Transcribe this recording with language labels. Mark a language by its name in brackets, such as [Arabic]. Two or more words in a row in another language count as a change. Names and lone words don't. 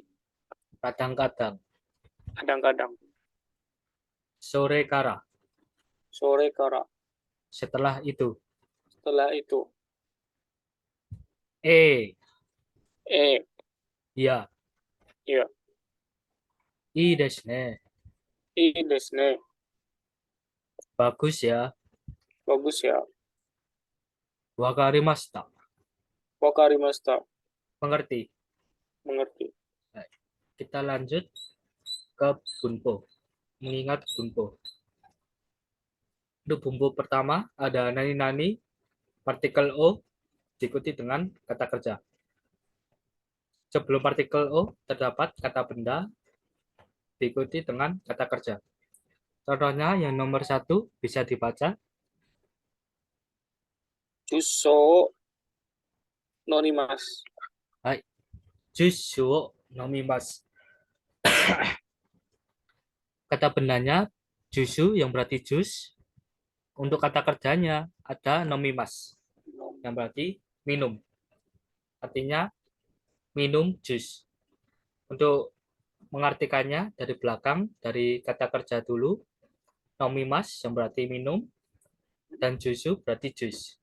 [Indonesian] kadang-kadang. Kadang-kadang. [Japanese] Sore kara, Sore kara. [Indonesian] setelah itu. Setelah itu. Ya, Ya. [Japanese] ii desu ne. Ii desu ne. [Indonesian] Bagus ya. Bagus ya. [Japanese] Wakarimashita, Wakarimashita. [Indonesian] mengerti. Mengerti. Baik, kita lanjut ke bunpo. Mengingat bunpo. Untuk bunpo pertama ada nani-nani, partikel o diikuti dengan kata kerja. Sebelum partikel o terdapat kata benda diikuti dengan kata kerja. Contohnya yang nomor 1 bisa dibaca. [Japanese] Juso norimasu. Hai, jusu nomimasu. [Indonesian] Kata bendanya jusu yang berarti jus. Untuk kata kerjanya ada nomimasu yang berarti minum. Artinya minum jus. Untuk mengartikannya dari belakang, dari kata kerja dulu, nomimas yang berarti minum, dan jusu berarti jus.